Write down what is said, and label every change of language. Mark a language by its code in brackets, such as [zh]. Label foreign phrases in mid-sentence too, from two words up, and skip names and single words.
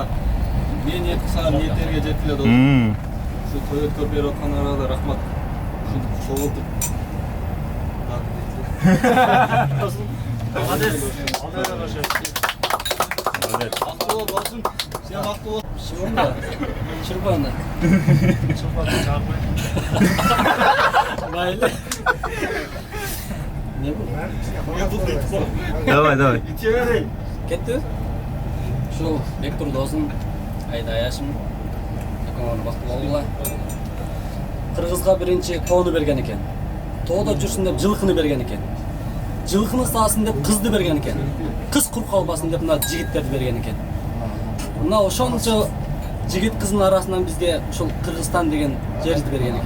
[ky] Мен ниет кылсам ниеттерге жетиле досум. Ушу той өткөрүп берип аткан арада рахмат. Ушинтип чогултуп. Досум. Бактылуу болсун. Сен бактылуу. Шырпанда. Шырпанда чакпай. Майлы. Давай. Кетті? Ушул Бектур досым, Айда Аяшым, экөөңөр бактылуу болгула. Кыргызга биринчи тоону берген экен. Тоодо жүрсүн деп жылкыны берген экен. Жылкыны саасын деп кызды берген экен. Кыз кур калбасын деп мына жигиттерди берген экен. Мына ошончо жигит кыздын арасынан бизге ушул Кыргызстан деген жерди берген экен.